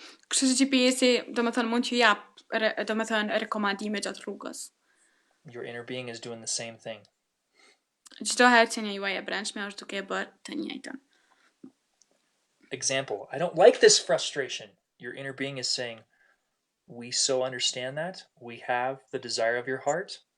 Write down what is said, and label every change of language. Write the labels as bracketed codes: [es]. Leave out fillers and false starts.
[sq] Kështu që GPS-i mund t'ju jap rekomandime gjatë rrugës. [en] Your inner being is doing the same thing. [sq] Çdo herë qenia juaj e brendshme është duke bërë të njëjtën. [en] Example, I don't like this frustration. Your inner being is saying, we so understand that. We have the desire of your heart.